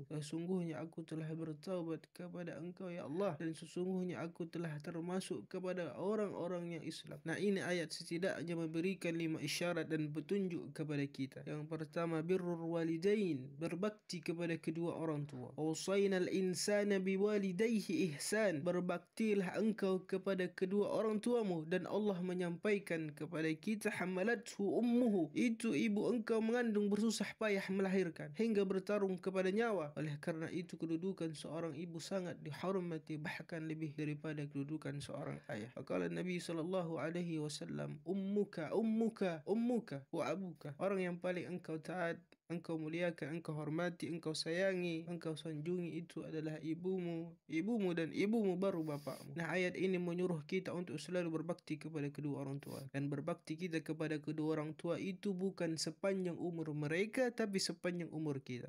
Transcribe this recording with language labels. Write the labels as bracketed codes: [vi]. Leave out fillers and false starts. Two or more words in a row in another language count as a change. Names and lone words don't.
[ms] Sesungguhnya aku telah bertaubat kepada Engkau ya Allah, dan sesungguhnya aku telah termasuk kepada orang-orang yang Islam. Nah, ini ayat setidaknya memberikan 5 isyarat dan petunjuk kepada kita. Yang pertama, [ar] بر الوالدين, [ms] berbakti kepada kedua orang tua. [ar] ووصينا الإنسان بوالديه إحسانا, [ms] berbaktilah engkau kepada kedua orang tuamu, dan Allah menyampaikan kepada kita, [ar] حملته أمه, [ms] itu ibu engkau mengandung bersusah payah melahirkan hingga bertarung kepada nyawa. Oleh kerana itu kedudukan seorang ibu sangat dihormati, bahkan lebih daripada kedudukan seorang ayah. [ar] قال النبي صلى الله عليه وسلم أمك أمك أمك وأبوك, [ms] orang yang paling engkau taat, engkau muliakan, engkau hormati, engkau sayangi, engkau sanjungi itu adalah ibumu, ibumu dan ibumu baru bapakmu. Nah, ayat ini menyuruh kita untuk selalu berbakti kepada kedua orang tua, dan berbakti kita kepada kedua orang tua itu bukan sepanjang umur mereka, tapi sepanjang umur kita.